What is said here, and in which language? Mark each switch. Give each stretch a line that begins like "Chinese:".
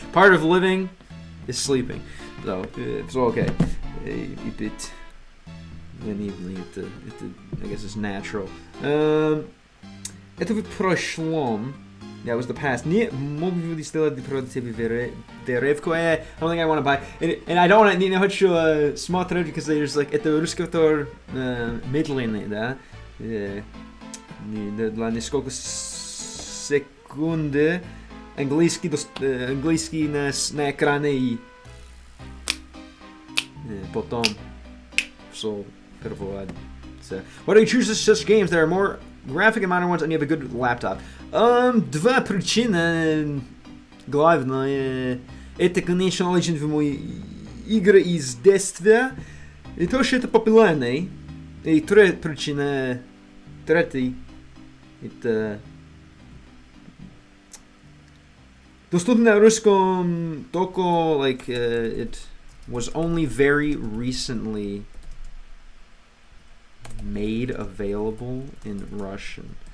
English: Part of living is sleeping, so it's okay.
Russian: И бит ленивый, это,
English: I guess it's natural.
Russian: Это в прошлом.
English: That was the past.
Russian: Не могу ли сделать продать веревку?
English: I don't think I want to buy. And I don't want to,
Russian: не хочу смотреть,
English: because there's like,
Russian: это русский автор медленный, да? Для несколько секунд английский на экране и потом все переводится.
English: Why do you choose such games that are more graphic and modern ones, and you have a good laptop?
Russian: Два причины. Главное, это, конечно, очень в мой игры из детства. И тоже это популярный. И причина третий это доступно на русском только
English: like it was only very recently made available in Russian.